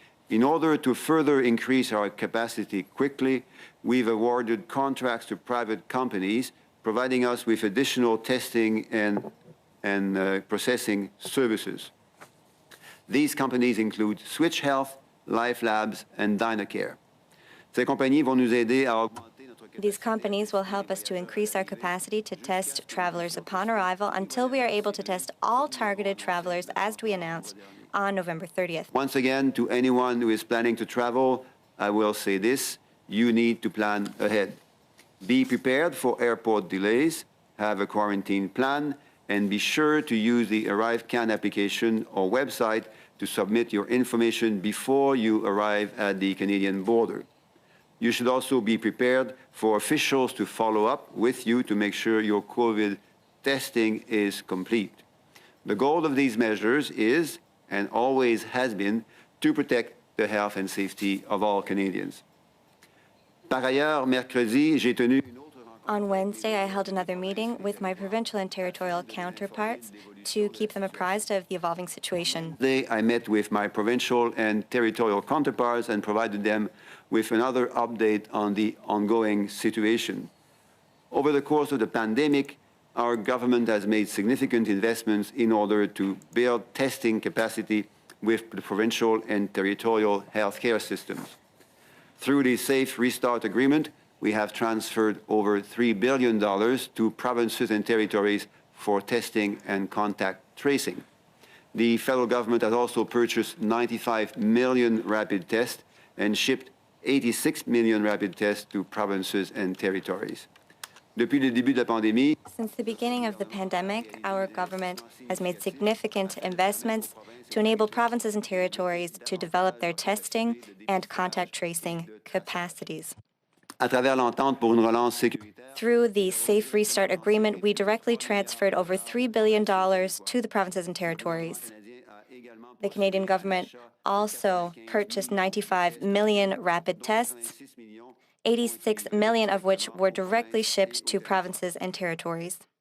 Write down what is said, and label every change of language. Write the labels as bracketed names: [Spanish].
[English] In order to further increase our capacity quickly, we've awarded contracts to private companies, providing us with additional testing and processing services. These companies include Switch Health, Life Labs, and Dynacare. [French] Ces compagnies vont nous aider à augmenter notre capacité. [English] These companies will help us to increase our capacity to test travelers upon arrival until we are able to test all targeted travelers as we announced on November 30th. Once again, to anyone who is planning to travel, I will say this: you need to plan ahead. Be prepared for airport delays, have a quarantine plan, and be sure to use the ArriveCAN application or website to submit your information before you arrive at the Canadian border. You should also be prepared for officials to follow up with you to make sure your COVID testing is complete. The goal of these measures is, and always has been, to protect the health and safety of all Canadians. [French] Par ailleurs, mercredi, j'ai tenu une autre rencontre. [English] On Wednesday, I held another meeting with my provincial and territorial counterparts to keep them apprised of the evolving situation. Today, I met with my provincial and territorial counterparts and provided them with another update on the ongoing situation. Over the course of the pandemic, our government has made significant investments in order to build testing capacity with the provincial and territorial healthcare systems. Through the Safe Restart Agreement, we have transferred over $3 billion to provinces and territories for testing and contact tracing. The federal government has also purchased 95 million rapid tests and shipped 86 million rapid tests to provinces and territories. [French] Depuis le début de la pandémie, [English] Since the beginning of the pandemic, our government has made significant investments to enable provinces and territories to develop their testing and contact tracing capacities. [French] à travers l'entente pour une relance sécuritaire, [English] Through the Safe Restart Agreement, we directly transferred over $3 billion to the provinces and territories. The Canadian government also purchased 95 million rapid tests, 86 million of which were directly shipped to provinces and territories.